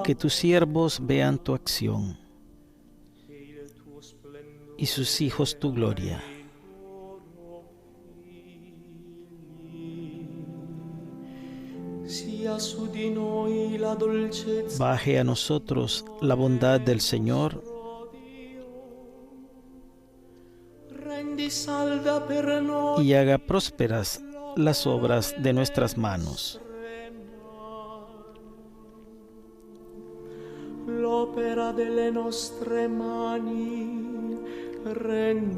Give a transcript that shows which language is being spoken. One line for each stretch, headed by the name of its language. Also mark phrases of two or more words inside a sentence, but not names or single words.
Spanish: Que tus siervos vean tu acción
Italian: e il tuo splendore
Spanish: y sus hijos tu gloria.
Italian: sia su di noi la dolcezza
Spanish: Baje a nosotros la bondad del Señor
Italian: rendi salda per noi
Spanish: y haga prósperas las obras de nuestras manos.
Italian: l'opera delle nostre mani rendi